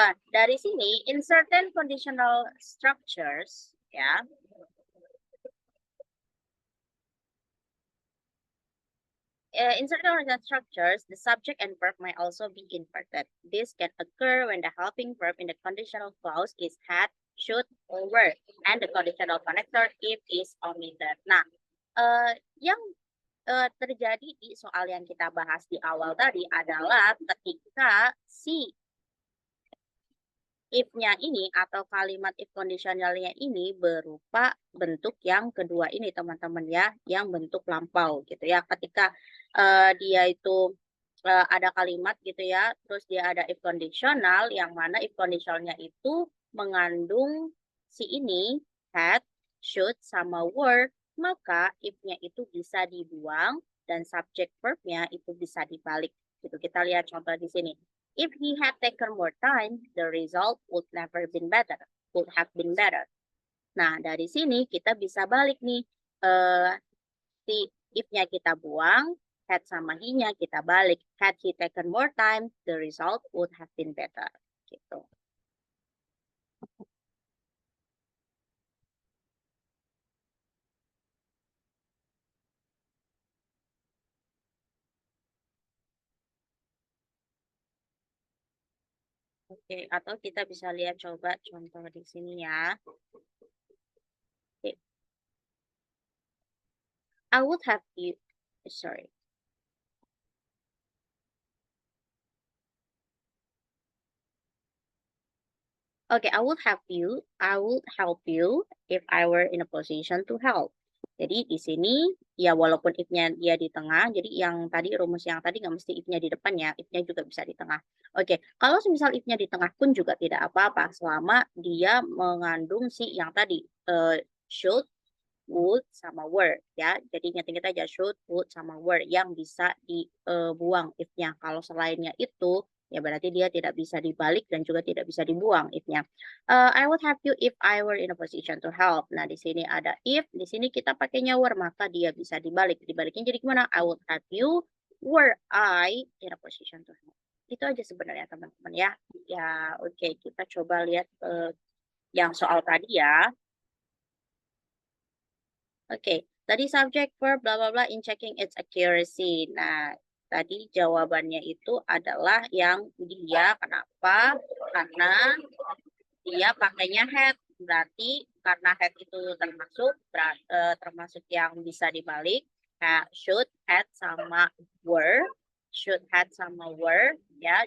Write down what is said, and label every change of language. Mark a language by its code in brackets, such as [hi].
[id] Dari sini, [en] in certain conditional structures, ya, in certain conditional structures, the subject and verb may also be inverted. This can occur when the helping verb in the conditional clause is had, should, or were, and the conditional connector if is omitted. [id] Nah, yang terjadi di soal yang kita bahas di awal tadi adalah ketika si if-nya ini atau kalimat if conditionalnya ini berupa bentuk yang kedua ini teman-teman ya, yang bentuk lampau gitu ya. Ketika dia itu ada kalimat gitu ya, terus dia ada if conditional yang mana if conditionalnya itu mengandung si ini had, should sama were, maka if-nya itu bisa dibuang dan subject verb-nya itu bisa dibalik. Gitu. Kita lihat contoh di sini. [en] If he had taken more time, the result would never been better. Would have been better. [id] Nah, dari sini kita bisa balik nih. Si if-nya kita buang, had sama he-nya kita balik. [en] Had he taken more time, the result would have been better. [id] Gitu. Oke, atau kita bisa lihat coba contoh di sini ya. Oke. [en] I would have you, sorry. Okay, I would help you if I were in a position to help. [id] Jadi di sini ya walaupun if-nya dia di tengah, jadi yang tadi rumus yang tadi nggak mesti if-nya di depan ya, if-nya juga bisa di tengah. Oke, kalau semisal if-nya di tengah pun juga tidak apa-apa selama dia mengandung si yang tadi should, would sama were ya. Jadi ingat-ingat aja should, would sama were yang bisa dibuang if-nya. Kalau selainnya itu ya berarti dia tidak bisa dibalik dan juga tidak bisa dibuang if-nya. [en] I would have you if I were in a position to help. [id] Nah, di sini ada if, di sini kita pakainya were, maka dia bisa dibalik. Dibaliknya jadi gimana? [en] I would have you were I in a position to help. [id] Itu aja sebenarnya teman-teman ya. Ya, oke, kita coba lihat yang soal tadi ya. [en] Oke, tadi subject verb bla bla bla in checking its accuracy. [id] Nah, tadi jawabannya itu adalah yang dia kenapa? Karena dia pakainya had. Berarti karena had itu termasuk yang bisa dibalik. Should, had sama were. Should, had sama were ya.